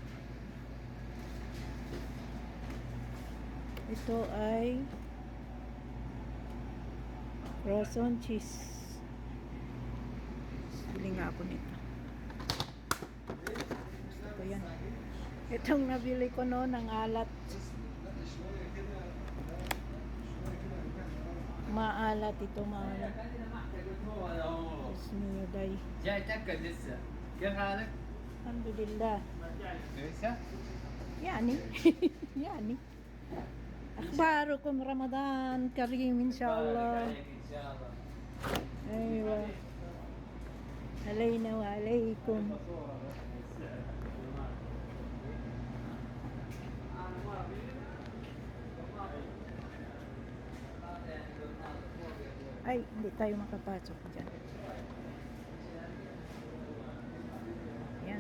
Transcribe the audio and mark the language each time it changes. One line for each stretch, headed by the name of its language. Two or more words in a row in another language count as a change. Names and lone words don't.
Filipino: Ito ay frozen cheese. Bili nga ako nito. Gusto ko yan. Itong nabili ko noon, ang alat. Maalat ito, maalat. Bismillah.
Arabic: جايتك لسه كيف حالك؟ الحمد لله. كويسة؟ يعني يعني أخباركم رمضان كريم إن شاء الله. إن شاء الله. أيوة علينا وعليكم.
Filipino: Ay, hindi tayo makapasok dyan. Yan.